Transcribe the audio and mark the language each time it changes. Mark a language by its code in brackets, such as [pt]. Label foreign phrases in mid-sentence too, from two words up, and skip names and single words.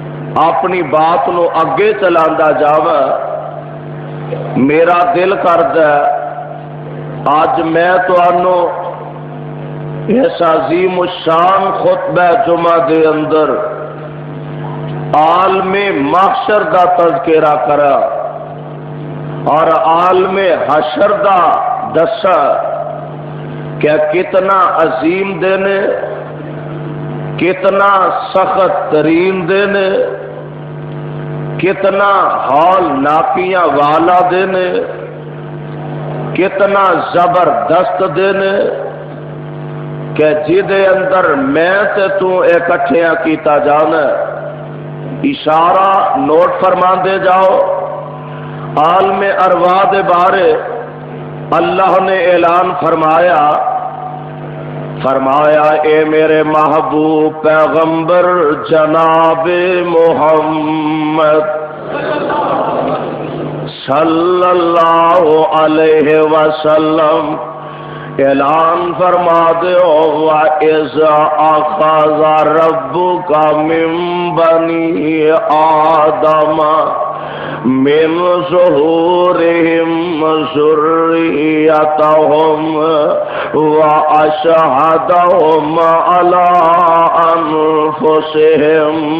[pa] اپنی بات نو اگے چلاندا جاواں، میرا دل کردا اج میں تانوں اس عظیم الشان خطبہ جمعہ دے اندر عالم محشر دا تذکرہ کرا اور عالم حشر دا دسا کہ کتنا عظیم دن، کتنا سخت ترین دن، کتنا ہال ناپیاں والا دن، کتنا زبردست دن کہ جدے اندر میں تے تو اکٹھیاں کیتا جانا۔ اشارہ نوٹ فرما دے جاؤ، عالم ارواح دے بارے اللہ نے اعلان فرمایا اے میرے محبوب پیغمبر جناب محمد صلی اللہ علیہ وسلم، اعلان فرما دے [ar] وَإِذَا أَخَذَ رَبُّكَ مِن بَنِي آدَمَ من ظهورهم ذريتهم وأشهدهم على أنفسهم